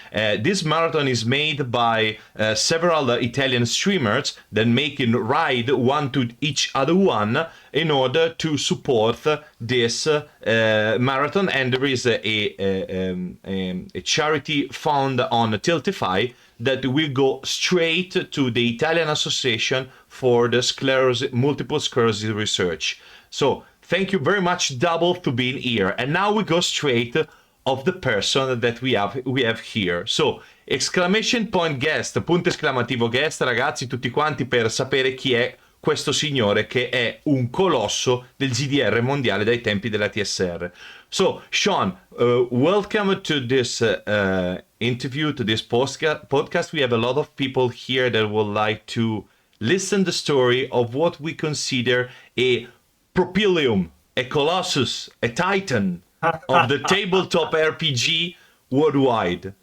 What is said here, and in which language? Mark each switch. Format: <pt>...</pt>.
<en>This marathon is made by several Italian streamers that make it ride one to each other one in order to support this marathon, and there is a charity fund on Tiltify that will go straight to the Italian Association for the multiple sclerosis research. So thank you very much, Double, to being here. And now we go straight of the person that we have here. So, exclamation point guest,</en> <it>punto esclamativo guest, ragazzi, tutti quanti per sapere chi è questo signore che è un colosso del GDR mondiale dai tempi della TSR.</it> <en>So, Sean, welcome to this interview, to this podcast. We have a lot of people here that would like to listen the story of what we consider a propylium, a colossus, a titan of the tabletop RPG worldwide.</en>